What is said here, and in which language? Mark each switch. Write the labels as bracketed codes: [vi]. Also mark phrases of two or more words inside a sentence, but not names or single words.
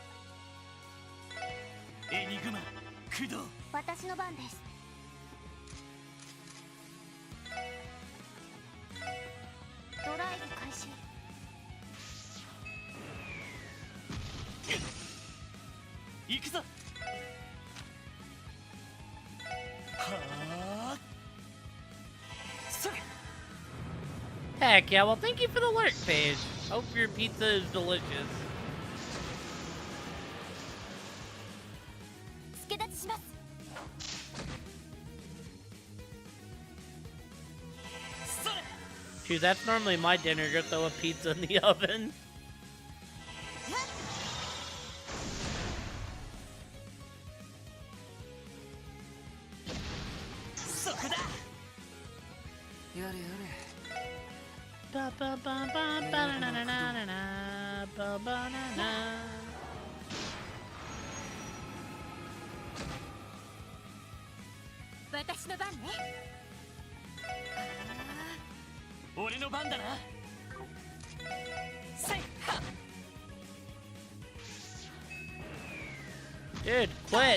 [ja] エニグマ駆動私の番ですドライブ開始行くぞはあそれ [en] Heck yeah, well thank you for the alert page. Hope your pizza is delicious. [ja] 助立ちしますそれ [en] Shoot, that's normally my dinner, go throw a pizza in the oven. [ja] そこだやれやれ Ba ba ba ba ba na na na na na na ba ba na na. 私の番ね俺の番だなせいは [en] Dude, quit.